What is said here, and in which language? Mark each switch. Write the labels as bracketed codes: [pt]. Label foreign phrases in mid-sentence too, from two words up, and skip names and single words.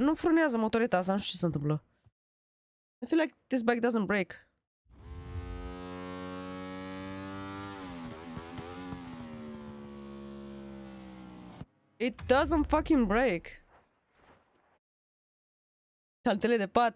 [ro] Nu frânează motoreta asta, nu știu ce se întâmplă. [en] I feel like this bike doesn't break. It doesn't fucking break. [ro] Saltele de pat.